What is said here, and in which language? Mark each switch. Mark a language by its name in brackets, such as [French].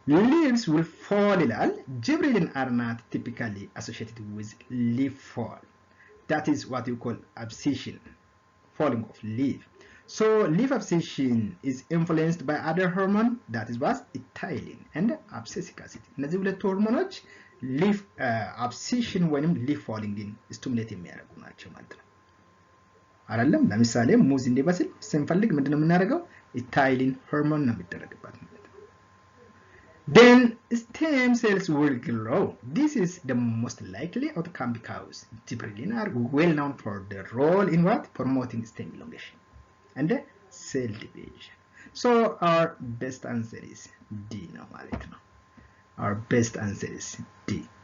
[English] Leaves will fall ይላል. Gibberellin are not typically associated with leaf fall. That is what you call abscission, falling of leaf. So leaf abscission is influenced by other hormone, that is what ethylene and abscisic acid. [Amharic] እነዚህ ሁለት ሆርሞኖች ሊፍ አብሲሽን ወይንም ሊፍ ፎሊንግን ስቲሙሌት የሚያደርጉ ናቸው ማለት ነው አይደለም። ለምሳሌ ሙዝ እንዲበስል ስንፈልግ ምንድነው የምናደርገው? ኢታይሊን ሆርሞን ነው የሚደረግበት ማለት ነው። [English] Then stem cells will grow. This is the most likely outcome because gibberellin are well known for their role in what? Promoting stem elongation and cell division. So our best answer is D [Amharic] ነው ማለት ነው። [English] Our best answer is D.